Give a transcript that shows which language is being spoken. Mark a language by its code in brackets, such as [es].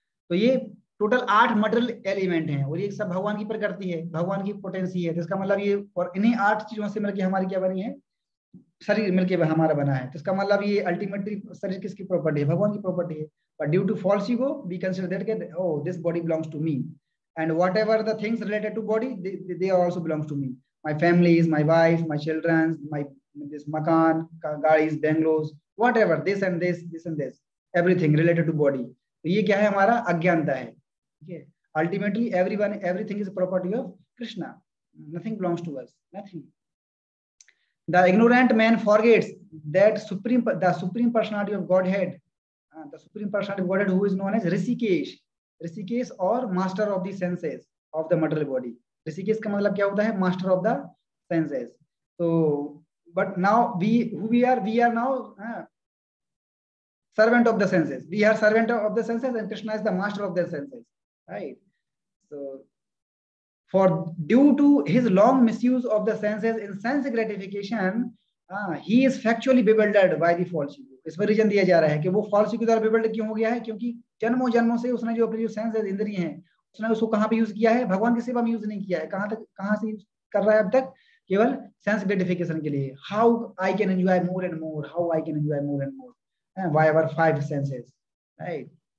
[hi] तो ये total 8 material element हैं और ये सब भगवान की प्रकृति है, भगवान की पोटेंसी है. तो इसका मतलब ये, और इन्हीं 8 चीजों से मिलकर हमारी क्या बनी है? शरीर मिलकर हमारा बना है. तो इसका मतलब ये अल्टीमेटली शरीर किसकी प्रॉपर्टी है? भगवान की प्रॉपर्टी है. [en] But due to false ego we consider that oh this body belongs to me, and whatever the things related to body they also belongs to me. My families, my wife, my children, my this makan, गाड़ीज, bungalows, whatever, this and this, this and this, everything related to body. [hi] तो ये क्या है? हमारा अज्ञानता है. ठीक है. [en] Ultimately everyone, everything is property of Krishna. Nothing belongs to us. Nothing. The ignorant man forgets that the supreme personality of Godhead, the supreme personality of Godhead, who is known as Rishikesh, Rishikesh or master of the senses of the material body. [hi] Rishikesh का मतलब क्या होता है? [en] Master of the senses. So but now we are now servant of the senses. We are servant of the senses, and Krishna is the master of the senses, right? So for due to his long misuse of the senses in sense gratification, he is factually bewildered by the false ego. [hi] इसमें reason दिया जा रहा है कि वो false ego द्वारा bewildered क्यों हो गया है? क्योंकि जन्मों जन्मों से उसने जो अपनी जो सेंसेस, इंद्रिय हैं, उसने उसको कहाँ पे यूज किया है? भगवान की सेवा में यूज नहीं किया है. कहाँ से यूज कर रहा है अब तक? केवल सेंस ग्रेटिफिकेशन के लिए. [en] How I can enjoy more and more, how I can enjoy more and more, by our 5 senses, right?